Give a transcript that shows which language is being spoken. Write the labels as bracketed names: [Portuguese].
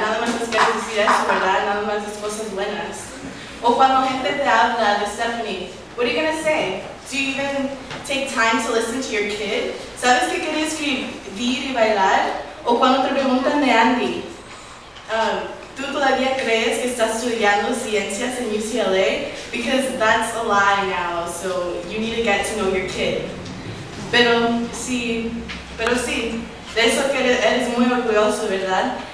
[Spanish] Nada más les quieres decir eso, ¿verdad? Nada más es cosas buenas. O cuando gente te habla de Stephanie, [English] what are you gonna say? Do you even take time to listen to your kid? [Spanish] ¿Sabes qué quiere escribir y bailar? O cuando te preguntan de Andy, ¿tú todavía crees que estás estudiando ciencias en UCLA? [English] Because that's a lie now, so you need to get to know your kid. [Spanish] Pero sí, de eso que eres muy orgulloso, ¿verdad?